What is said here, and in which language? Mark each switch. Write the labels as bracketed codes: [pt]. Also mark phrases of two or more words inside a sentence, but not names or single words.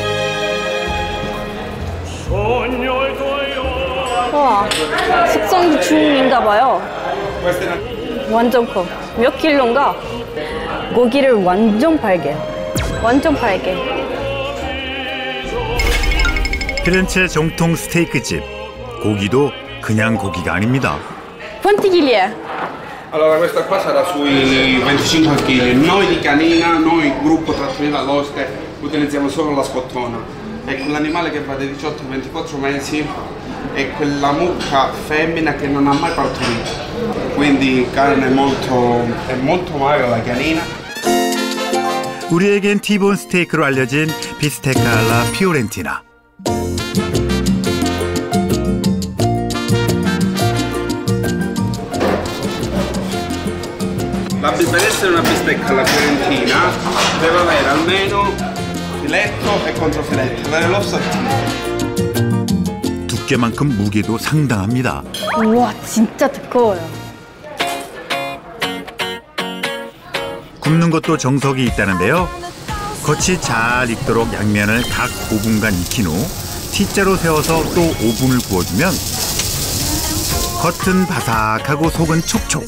[ko] 와, 숙성도 중인가 봐요. 완전 커. 몇 킬로인가? 고기를 완전 빨개. 완전 빨개. 피렌체 정통 스테이크집. 고기도 그냥 고기가 아닙니다. [it] Quanti chili è? Allora questa qua sarà sui 25 kg. Noi di canina, noi gruppo Trattoria dall'Oste, utilizziamo solo la scottona. È quell'animale che va dai 18 ai 24 mesi, è quella mucca femmina che non ha mai partorito. Quindi carne è molto magra la canina. [ko] 우리에겐 티본 스테이크로 알려진 비스테카 알라 피오렌티나. [it] Per essere una bistecca alla fiorentina deve avere almeno filetto e controfiletto, avere l'osso attivo. [ko] 두께만큼 무게도 상당합니다. 우와, 진짜 두꺼워요. 굽는 것도 정석이 있다는데요. 겉이 잘 익도록 양면을 각 5분간 익힌 후 T자로 세워서 또 5분을 구워주면 겉은 바삭하고 속은 촉촉.